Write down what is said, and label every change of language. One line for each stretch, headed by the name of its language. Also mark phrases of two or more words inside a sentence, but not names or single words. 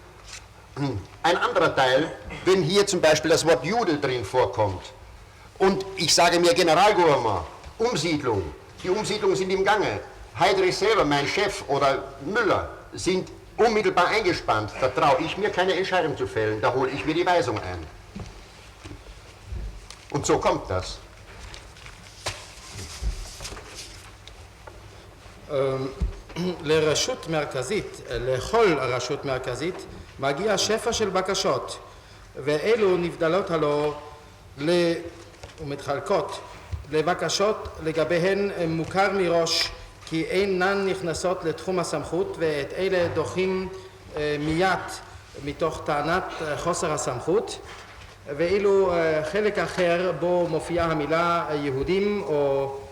German: Ein anderer Teil, wenn hier zum Beispiel das Wort Jude drin vorkommt und ich sage mir Generalgouvernement, Umsiedlung, die Umsiedlungen sind im Gange. Heydrich selber, mein Chef oder Müller sind unmittelbar eingespannt. Da traue ich mir keine Entscheidung zu fällen, da hole ich mir die Weisung ein. Und so kommt das.
Hebrew: לרשות מרכזית, לכל רשות מרכזית, מגיע שפע של בקשות, ואלו נבדלות הלא ומתחלקות לבקשות לגביהן מוכר מראש כי אינן נכנסות לתחום הסמכות, ואת אלה דוחים מיד מתוך טענת חוסר הסמכות, ואילו חלק אחר בו מופיעה המילה יהודים או